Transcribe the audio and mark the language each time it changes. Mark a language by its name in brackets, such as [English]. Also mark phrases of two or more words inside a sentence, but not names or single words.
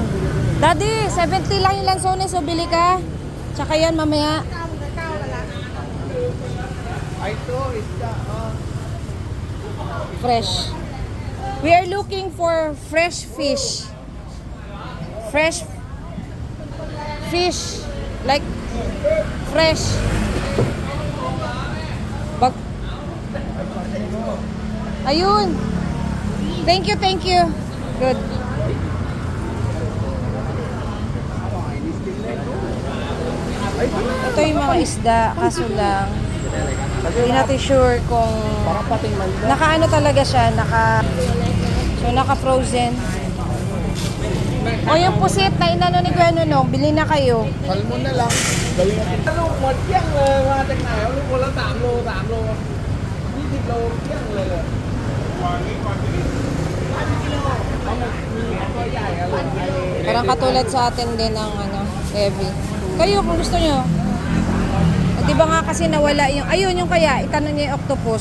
[Filipino] Daddy, 70 lang yung lansones, so bili ka. Tsaka yan mamaya. Ay, ito, isda. Fresh. [English] We are looking for fresh fish. Fresh fish. Like fresh. Bag Ayun. Thank you, thank you. Good. [Filipino] Ito yung mga isda, kaso lang hindi natin sure kung Parang pating manda. naka-ano talaga siya, naka-frozen. O yung pusit na inano ni Kuya Nunong, bili na kayo. Salmon na lang. Galing natin. Ano, [Thai] หมดเกลี้ยงเลยมาจากไหนเอาลูกคนละ3 โล 3 โล 20 โลเกลี้ยงเลยเลยวางนี้ก่อนนี้เอามีตัวใหญ่อะไร [Filipino] Parang katulad sa atin din ang ano, heavy. Kayo kung gusto nyo. At diba nga kasi nawala yung, ayun yung kaya, itanong niya yung octopus.